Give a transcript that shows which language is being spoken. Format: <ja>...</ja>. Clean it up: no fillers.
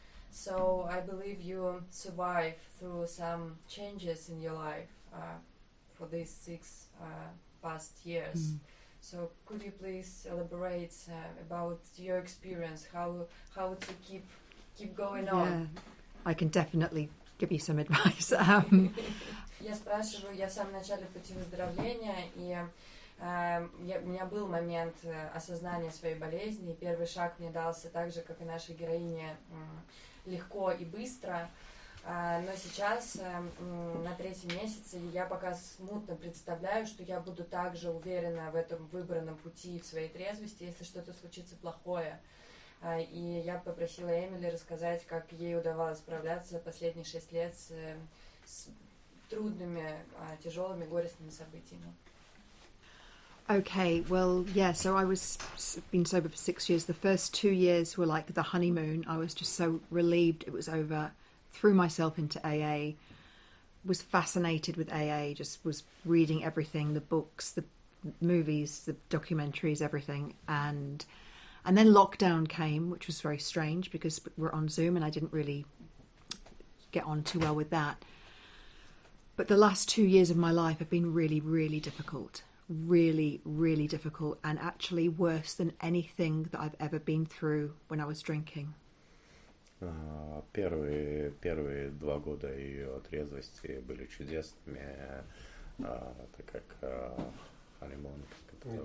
<en>So I believe you survive through some changes in your life for these 6 past years. So could you please elaborate about your experience, how to keep going on? Yeah, I can definitely give you some advice.</en> <ru>Я спрашиваю, я в самом начале пути выздоровления, и у меня был момент осознания своей болезни, и первый шаг мне дался так же, как и нашей героине, легко и быстро. Но сейчас, на 3-м месяце, я пока смутно представляю, что я буду также уверена в этом выбранном пути, в своей трезвости, если что-то случится плохое. И я попросила Эмили рассказать, как ей удавалось справляться последние 6 лет с трудными, тяжелыми, горестными событиями.</ru> <en>Okay, well, yeah, so I was been sober for 6 years. The first 2 years were like the honeymoon. I was just so relieved it was over. Threw myself into AA, was fascinated with AA, just was reading everything, the books, the movies, the documentaries, everything. And then lockdown came, which was very strange because we're on Zoom and I didn't really get on too well with that. But the last 2 years of my life have been really, really difficult. Really, really difficult, and actually worse than anything that I've ever been through when I was drinking.</en> <ru>Первые 2 года ее трезвости были чудесными, так как honeymoon, как</ru>